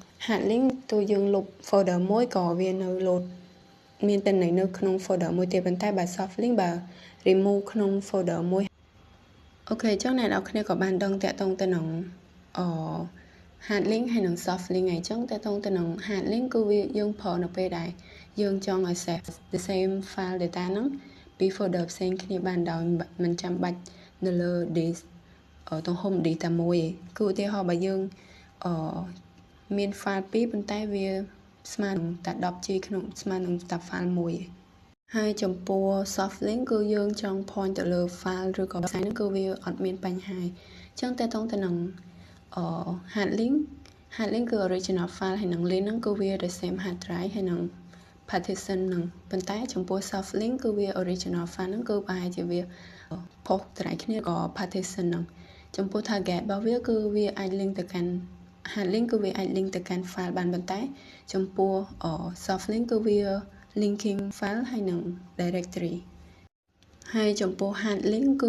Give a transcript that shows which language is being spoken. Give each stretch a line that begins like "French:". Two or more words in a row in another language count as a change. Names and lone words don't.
English: hard link
Khmer: ទោះយើងលុប folder មួយក៏វានៅ load មានតែនៅក្នុង folder មួយទេប៉ុន្តែបើ
English: soft link
Khmer: បើ remove ក្នុង folder មួយអូខេចឹងអ្នកនរគ្នាក៏បានដឹងតកតងទៅនឹង
English: hard link
Khmer: ហើយនឹង
English: soft link
Khmer: ហើយចឹងតកតងទៅនឹង
English: hard link
Khmer: គឺវាយើងប្រើនៅពេលដែលយើងចង់ឲ្យ
English: save the same file data
Khmer: ហ្នឹងពី folder ផ្សេងគ្នាបានដោយមិនចាំបាច់នៅលើ disk ទំហំ disk តែមួយឯងគឺឧទាហរណ៍បើយើង មាន file 2 ប៉ុន្តែវាស្មើនឹងតែ 10G ក្នុងស្មើនឹងតែ file 1 ហើយចំពោះ
English: soft link
Khmer: គឺយើងចង់ point ទៅលើ file ឬក៏ website ហ្នឹងគឺវាអត់មានបញ្ហាអញ្ចឹងតើតោងទៅនឹង
English: hard link
Khmer: គឺ
English: original file
Khmer: ហើយនឹង link ហ្នឹងគឺវា the
English: same hard drive
Khmer: ហើយនឹង partition ហ្នឹងប៉ុន្តែចំពោះ
English: soft link
Khmer: គឺវា
English: original file
Khmer: ហ្នឹងគឺប្រហែលជាវាផុសត្រៃគ្នាក៏ partition ហ្នឹងចំពោះ target របស់វាគឺវាអាច link ទៅកាន់
English: hard link
Khmer: គឺវាអាច link ទៅកាន់ file បានប៉ុន្តែចំពោះ
English: soft link
Khmer: គឺវា
English: linking file
Khmer: ហើយនឹង directory ហើយចំពោះ
English: hard link
Khmer: គឺ